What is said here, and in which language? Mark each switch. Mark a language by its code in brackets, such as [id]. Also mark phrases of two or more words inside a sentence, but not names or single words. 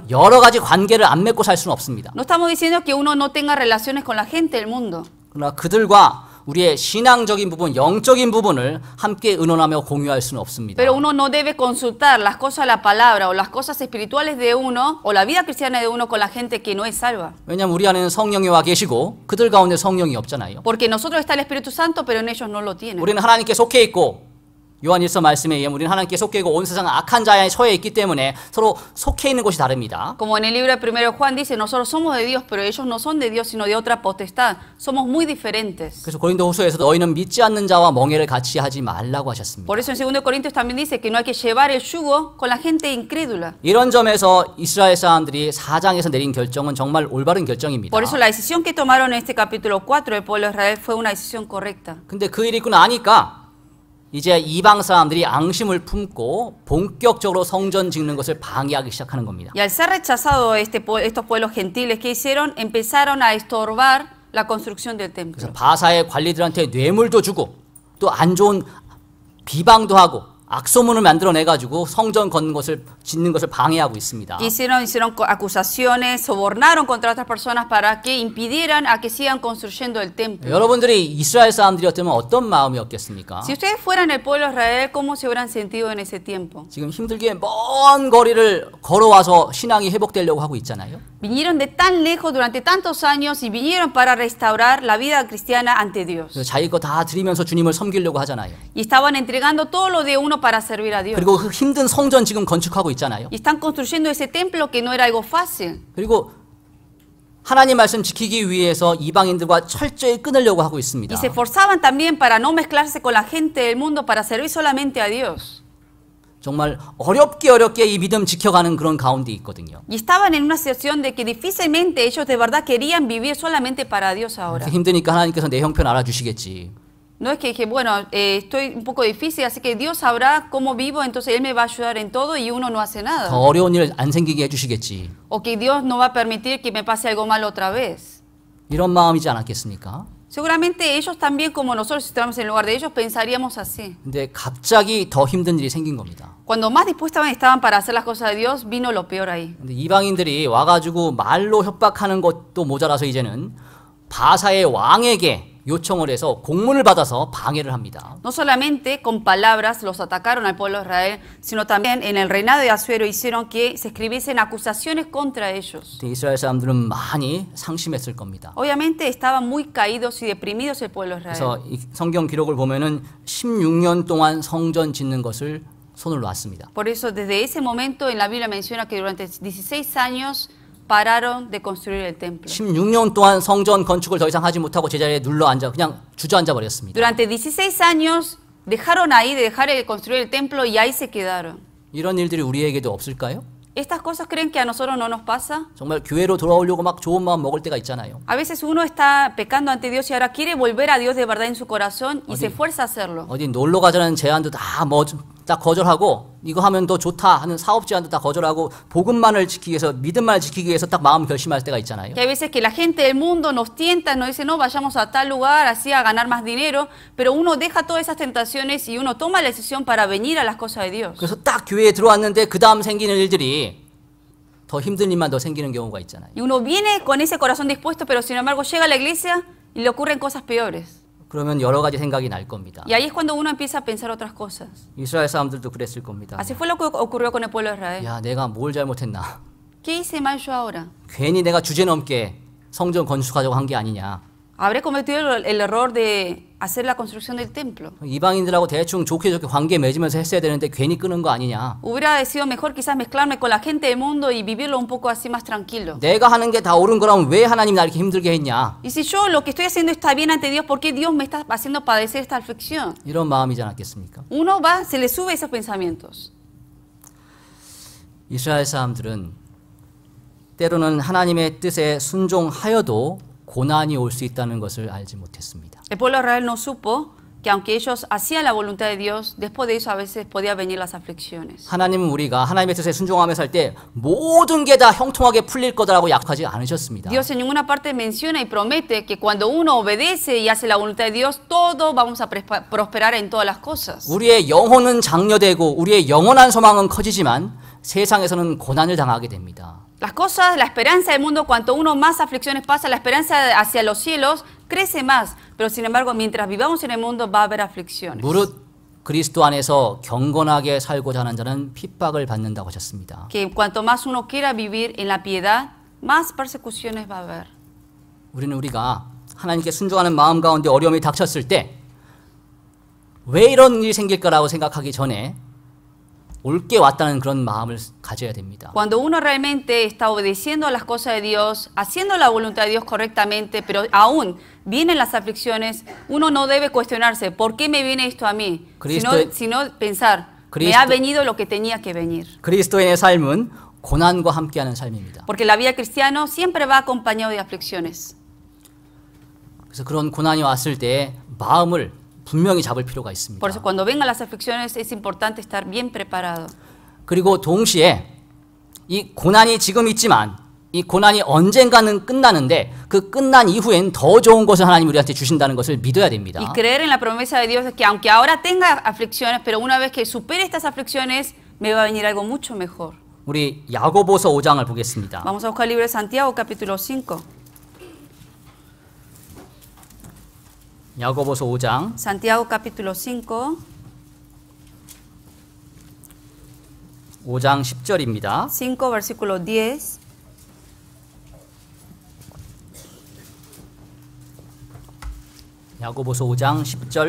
[ko] 여러 가지 관계를 안 맺고 살 수는 없습니다. [es] No estamos diciendo que uno no tenga relaciones con la gente del mundo. [ko] 그러나 그들과 우리의 신앙적인 부분, 영적인 부분을 함께 의논하며 공유할 수는 없습니다. [es] Pero uno no debe consultar las cosas de la palabra o las cosas espirituales de uno o la vida cristiana de uno con la gente que no es salva. [ko] 왜냐하면 우리 안에는 성령이 와 계시고 그들 가운데 성령이 없잖아요. [es] Porque en nosotros está el Espíritu Santo, pero en ellos no lo tienen. [ko] 우리는 하나님께 속해 있고 요한일서 말씀에 의하면 우리는 하나님께 속해 있고 온 세상은 악한 자에 처해 있기 때문에 서로 속해 있는 곳이 다릅니다. [es] Como en el libro de 1 Juan dice, nosotros somos de Dios, pero ellos no son de Dios, sino de otra potestad. Somos muy diferentes. [ko] 그래서 고린도후서에서 너희는 믿지 않는 자와 멍에를 같이 하지 말라고 하셨습니다. [es] Por eso en 2 Corintios también dice que no hay que llevar el yugo con la gente incrédula. [ko] 이런 점에서 이스라엘 사람들이 4장에서 내린 결정은 정말 올바른 결정입니다. [es] Por eso la decisión que tomaron en este capítulo 4 del pueblo de Israel fue una decisión correcta. [ko] 근데 그 일이 있고 나니까 이제 이방 사람들이 앙심을 품고 본격적으로 성전 짓는 것을 방해하기 시작하는 겁니다. [es] Y al ser rechazado estos pueblos gentiles, ¿qué hicieron? Empezaron a estorbar la construcción del templo. [ko] 그래서 바사의 관리들한테 뇌물도 주고 또 안 좋은 비방도 하고 악소문을 만들어내가지고 성전 짓는 것을 방해하고 있습니다. [es] Hicieron acusaciones, sobornaron contra otras personas para que impidieran a que sigan construyendo el templo. [ko] 여러분들이 이스라엘 사람들이었다면 어떤 마음이었겠습니까? [es] Si ustedes fueran el pueblo de Israel, ¿cómo se hubieran sentido en ese tiempo? [ko] 지금 힘들게 먼 거리를 걸어와서 신앙이 회복되려고 하고 있잖아요. [es] Vinieron de tan lejos durante tantos años y vinieron para restaurar la vida cristiana ante Dios. [ko] 그래서 자기 거 다 드리면서 주님을 섬기려고 하잖아요. [es] Y estaban entregando todo lo de uno para servir a Dios. [ko] 그리고 그 힘든 성전 지금 건축하고 있잖아요. [es] Y están construyendo ese templo que no era algo fácil. [ko] 그리고 하나님 말씀 지키기 위해서 이방인들과 철저히 끊으려고 하고 있습니다. [es] Y se esforzaban también para no mezclarse con la gente del mundo, para servir solamente a Dios. [ko] 정말 어렵게 이 믿음 지켜가는 그런 가운데 있거든요. [es] Y estaban en una situación de que difícilmente ellos de verdad querían vivir solamente para Dios ahora. [ko] 힘드니까 하나님께서 내 형편 알아주시겠지. [es] No es que dije, bueno, estoy un poco difícil, así que Dios sabrá cómo vivo, entonces Él me va a ayudar en todo y uno no hace 더 nada. [ko] 어려운 일 안 생기게 해주시겠지. [es] O que Dios no va a permitir que me pase algo malo otra vez. [ko] 이런 마음이지 않았겠습니까? [es] Seguramente ellos también, como nosotros, si estuviéramos en el lugar de ellos, pensaríamos así. [ko] 근데 갑자기 더 힘든 일이 생긴 겁니다. [es] Cuando más dispuestos estaban para hacer las cosas de Dios, vino lo peor ahí. [ko] 근데 이방인들이 와가지고 말로 협박하는 것도 모자라서 이제는 바사의 왕에게 요청을 해서 공문을 받아서 방해를 합니다. [es] No solamente con palabras los atacaron al pueblo de Israel, sino también en el reinado de Asuero hicieron que se escribiesen acusaciones contra ellos. [ko] 이스라엘 사람들은 많이 상심했을 겁니다. [es] Obviamente estaban muy caídos y deprimidos el pueblo de Israel. [ko] 그래서 이 성경 기록을 보면은 16년 동안 성전 짓는 것을 손을 놨습니다. [es] Por eso desde ese momento en la Biblia menciona que durante 16 años pararon de construir el templo. [ko] 16년 동안 성전 건축을 더 이상 하지 못하고 제자리에 눌러앉아 그냥 주저앉아 버렸습니다. [es] Durante 16 años dejaron ahí de dejar de construir el templo y ahí se quedaron. [ko] 이런 일들이 우리에게도 없을까요? [es] ¿Estas cosas creen que a nosotros no nos pasa? [ko] 정말 교회로 돌아오려고 막 좋은 마음 먹을 때가 있잖아요. [es] A veces uno está pecando ante Dios y ahora quiere volver a Dios de verdad en su corazón y se esfuerza a hacerlo. [ko] 어디 놀러 가자는 제안도 다 거절하고 이거 하면 더 좋다 하는 사업 제안도 다 거절하고 복음만을 지키기 위해서 믿음만을 지키기 위해서 딱 마음 결심할 때가 있잖아요. [es] Que hay veces que la gente del mundo nos tienta, nos dice, no, vayamos a tal lugar, así a ganar más dinero, pero uno deja todas esas tentaciones y uno toma la decisión para venir a las cosas de Dios. [ko] 그래서 딱 교회에 들어왔는데 그 다음 생기는 일들이 더 힘든 일만 더 생기는 경우가 있잖아요. [es] Y uno viene con ese corazón dispuesto, pero sin embargo llega a la iglesia y le ocurren cosas peores. [ko] 그러면 여러 가지 생각이 날 겁니다. [es] Y ahí es cuando uno empieza a pensar otras cosas. [ko] 이스라엘 사람들도 그랬을 겁니다. [es] Así fue lo que ocurrió con el pueblo de Israel. [ko] 야, 내가 뭘 잘못했나? [es] ¿Qué hice mal yo ahora? [ko] 괜히 내가 주제넘게 성전 건축하자고 한 게 아니냐? [es] ¿Habré cometido el error de hacer la construcción del templo. [ko] 이방인들하고 대충 좋게 좋게 관계 맺으면서 했어야 되는데 괜히 끄는 거 아니냐. [es] Hubiera sido mejor quizás mezclarme con la gente del mundo y vivirlo un poco así más tranquilo. [ko] 내가 하는 게 다 옳은 거라면 왜 하나님이 나 이렇게 힘들게 했냐. [es] Y si yo lo que estoy haciendo está bien ante Dios, ¿por qué Dios me está haciendo padecer esta aflicción? [ko] 이런 마음이지 않았겠습니까? [es] Uno va, se le sube esos pensamientos. [ko] 이스라엘 사람들은 때로는 하나님의 뜻에 순종하여도 고난이 올 수 있다는 것을 알지 못했습니다. [es] El pueblo de Israel no supo que aunque ellos hacían la voluntad de Dios, después de eso a veces podía venir las aflicciones. [ko] 하나님은 우리가 하나님의 뜻에 순종하며 살 때 모든 게 다 형통하게 풀릴 거다라고 약속하지 않으셨습니다. [es] Dios en ninguna parte menciona y promete que cuando uno obedece y hace la voluntad de Dios, todo vamos a prosperar en todas las cosas. [ko] 우리의 영혼은 장려되고 우리의 영원한 소망은 커지지만 세상에서는 고난을 당하게 됩니다. [es] Las cosas, la esperanza del mundo, cuanto uno más aflicciones pasa, la esperanza hacia los cielos crece más. Pero sin embargo, mientras vivamos en el mundo va a haber aflicciones. [ko] 무릇 그리스도 안에서 경건하게 살고자 하는 자는 핍박을 받는다고 하셨습니다. [es] Que cuanto más uno quiera vivir en la piedad, más persecuciones va a haber. [ko] 우리가 하나님께 순종하는 마음 가운데 어려움이 닥쳤을 때 왜 이런 일이 생길까라고 생각하기 전에 옳게 왔다는 그런 마음을 가져야 됩니다. [es] Cuando uno realmente está obedeciendo a las cosas de Dios, haciendo la voluntad de Dios correctamente, pero aún vienen las aflicciones, uno no debe cuestionarse, ¿por qué me viene esto a mí? Sino pensar, me ha venido lo que tenía que venir. [ko] 그리스도인의 삶은 고난과 함께하는 삶입니다. [es] Porque la vida cristiana siempre va acompañado de aflicciones. [ko] 그래서 그런 고난이 왔을 때 마음을 분명히 잡을 필요가 있습니다. [es] Por eso cuando vengan las aflicciones es importante estar bien preparado. [ko] 그리고 동시에 이 고난이 지금 있지만 이 고난이 언젠가는 끝나는데 그 끝난 이후엔 더 좋은 것을 하나님 우리한테 주신다는 것을 믿어야 됩니다. [es] Y creer en la promesa de Dios es que aunque ahora tenga aflicciones, pero una vez que supere estas aflicciones, me va a venir algo mucho mejor. [ko] 우리 야고보서 5장을 보겠습니다. [es] Vamos a buscar el libro de Santiago, capítulo 5. [ko] 야고보서 5장 [es] Santiago, capítulo 5. [ko] 5장 10절입니다. [es] 5, versículo 10. [ko] 야고보서 5장 10절